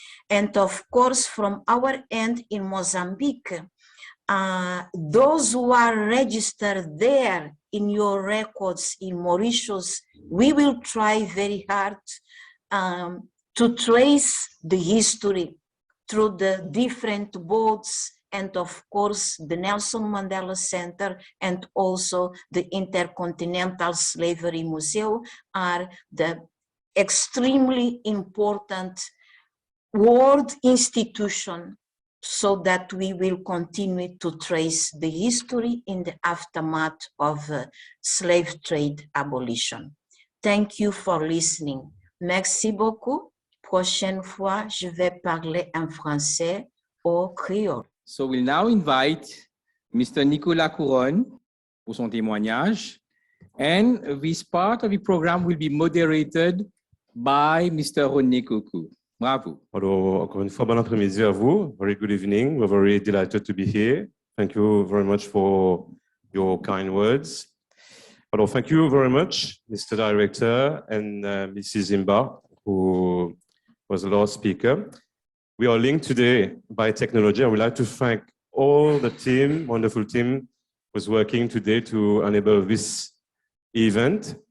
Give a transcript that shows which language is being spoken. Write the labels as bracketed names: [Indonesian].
[English] And of course, from our end in Mozambique, those who are registered there in your records in Mauritius, we will try very hard to trace the history through the different boards, and of course the Nelson Mandela Centre and also the Intercontinental Slavery Museum are the extremely important world institution, so that we will continue to trace the history in the aftermath of slave trade abolition. Thank you for listening. [French] Merci beaucoup. Prochaine fois, je vais parler en français au créole. [English] So we'll now invite Mr. [French] Nicolas Couronne pour son témoignage. [English] And this part of the program will be moderated by Mr. René Coco. Bravo. [French] Alors, encore une fois, bon après-midi à vous. [English] Very good evening. We're very delighted to be here. Thank you very much for your kind words. Alors, thank you very much, Mr. Director and Mrs. Imba, who was the last speaker. We are linked today by technology. I would like to thank all the team, wonderful team, who's working today to enable this event.